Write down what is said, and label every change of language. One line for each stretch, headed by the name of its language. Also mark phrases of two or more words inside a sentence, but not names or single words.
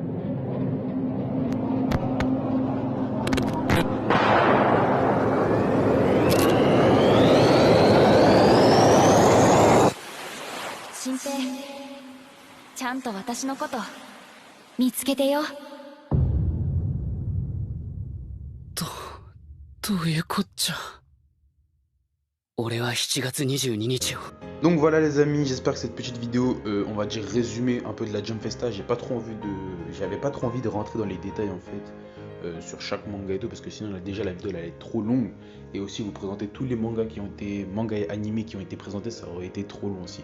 Japanese: 新平、ちゃんと私のこと見つけてよ。どういうこっちゃ。俺は7月22日を。
French: Donc voilà les amis, j'espère que cette petite vidéo, on va dire résumé un peu de la Jump Festa. J'avais pas trop envie de rentrer dans les détails en fait sur chaque manga et tout, parce que sinon déjà la vidéo elle est trop longue, et aussi vous présenter tous les mangas qui ont été mangas et animés qui ont été présentés, ça aurait été trop long aussi.